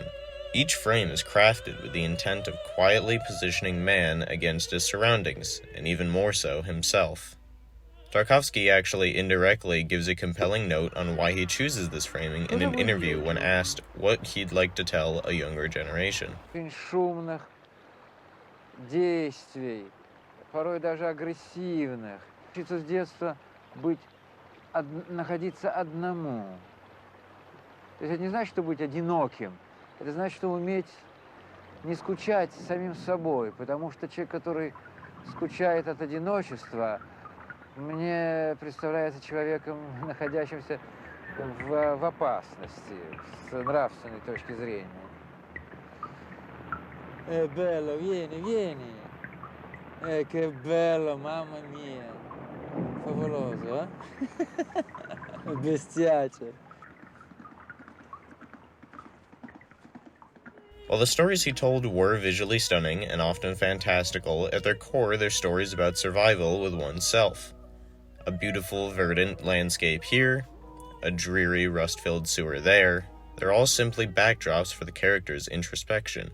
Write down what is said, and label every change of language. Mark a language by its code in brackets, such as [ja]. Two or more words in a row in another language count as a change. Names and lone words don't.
[en] Each frame is crafted with the intent of quietly positioning man against his surroundings, and even more so, himself. Tarkovsky actually indirectly gives a compelling note on why he chooses this framing in an interview when asked what he'd like to tell a younger generation. [ru] Шумных действий, порой даже агрессивных. Учиться с детства находиться одному. То есть это не значит, что быть одиноким. Это значит, что уметь не скучать самим собой, потому что человек, который скучает от одиночества, мне представляется человеком, находящимся в опасности с нравственной точки зрения. [it] Bello, vieni, vieni. Che bello, mamma mia. Favoloso, eh? Bestiace. [en] While the stories he told were visually stunning and often fantastical, at their core they're stories about survival with oneself. A beautiful, verdant landscape here, a dreary, rust-filled sewer there, they're all simply backdrops for the character's introspection.